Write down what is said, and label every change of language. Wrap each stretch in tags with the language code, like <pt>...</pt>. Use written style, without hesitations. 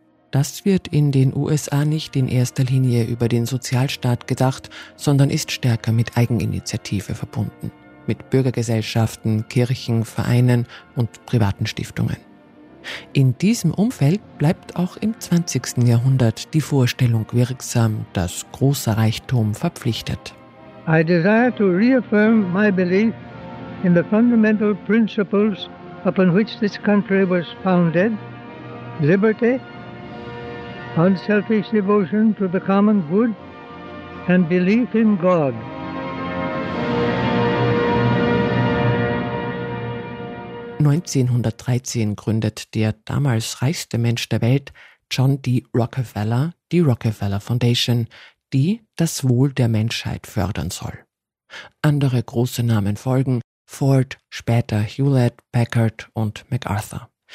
<de>Das wird in den USA nicht in erster Linie über den Sozialstaat gedacht, sondern ist stärker mit Eigeninitiative verbunden, mit Bürgergesellschaften, Kirchen, Vereinen und privaten Stiftungen. In diesem Umfeld bleibt auch im 20. Jahrhundert die Vorstellung wirksam, dass großer Reichtum verpflichtet.</de> <en>I desire to reaffirm my belief in the fundamental principles upon which this country was founded: liberty, unselfish devotion to the common good and belief in God.</en> <de>'1913 gründet der damals reichste Mensch der Welt, John D. Rockefeller, die Rockefeller Foundation, die das Wohl der Menschheit fördern soll. Andere große Namen folgen, Ford, später Hewlett, Packard und MacArthur.</de>